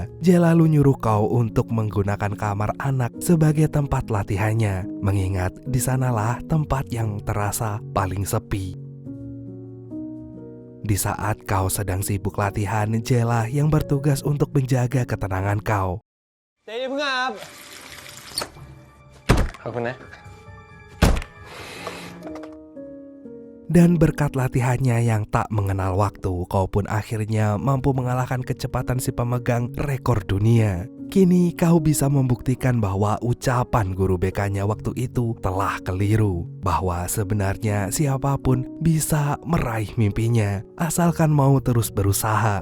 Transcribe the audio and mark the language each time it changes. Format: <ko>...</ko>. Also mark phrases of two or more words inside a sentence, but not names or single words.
<id>Jay lalu nyuruh Kau untuk menggunakan kamar anak sebagai tempat latihannya, mengingat di sanalah tempat yang terasa paling sepi. Di saat Kau sedang sibuk latihan, Jay lah yang bertugas untuk menjaga ketenangan Kau.</id> <th>เจ๊อย่าเพิ่งอาบขอบคุณนะ</th> <id>Dan berkat latihannya yang tak mengenal waktu, kau pun akhirnya mampu mengalahkan kecepatan si pemegang rekor dunia. Kini kau bisa membuktikan bahwa ucapan guru BK-nya waktu itu telah keliru. Bahwa sebenarnya siapapun bisa meraih mimpinya, asalkan mau terus berusaha.</id>